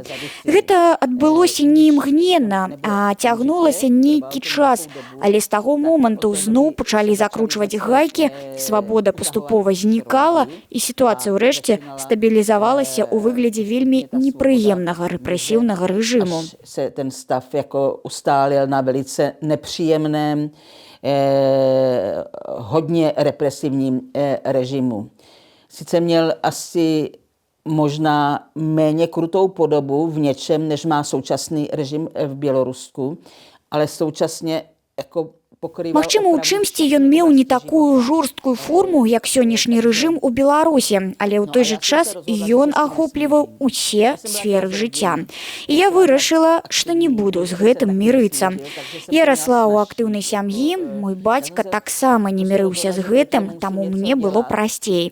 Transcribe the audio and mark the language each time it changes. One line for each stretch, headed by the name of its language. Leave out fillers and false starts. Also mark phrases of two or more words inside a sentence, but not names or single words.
Belarusian: Гэта адбылося не імгненна, а цягнулася нейкі час, але з таго моманту зноў пачалі закручваць гайкі, свабода паступова знікала і сітуацыя ўрэшце стабілізавалася ў выглядзе вельмі непрыемнага рэпрэсіўнага рэжыму.
Czech: Ten stav jako ustálil na velice nepříjemném, hodně represivním režimu. Sice měl asi možná méně krutou podobu v něčem, než má současný režim v Bělorusku, ale současně jako
Belarusian: Магчыма, у чымсьці ён меў не такую жорсткую форму, як сённяшні рэжым у Беларусі, але ў той жа час ён ахопліваў усе сферы жыцця. І я вырашыла, што не буду з гэтым мірыцца. Я расла ў актыўнай сям'і, мой бацька таксама не мірыўся з гэтым, таму мне было прасцей.